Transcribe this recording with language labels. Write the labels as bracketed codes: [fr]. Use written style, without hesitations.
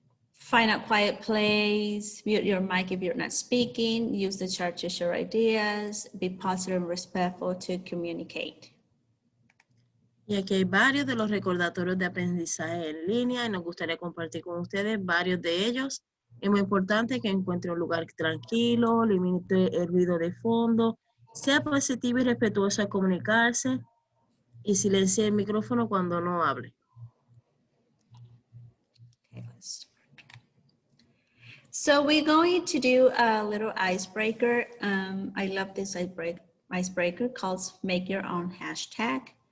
[en] Find a quiet place, mute your mic if you're not speaking, use the chart to share ideas, be positive and respectful to communicate. [es] Y aquí hay varios de los recordatorios de aprendizaje en línea y nos gustaría compartir con ustedes varios de ellos. Es muy importante que encuentre un lugar tranquilo, limite el ruido de fondo, sea positivo y respetuoso al comunicarse y silencie el micrófono cuando no hable. [en] So we're going to do a little icebreaker. I love this icebreaker called Make Your Own Hashtag.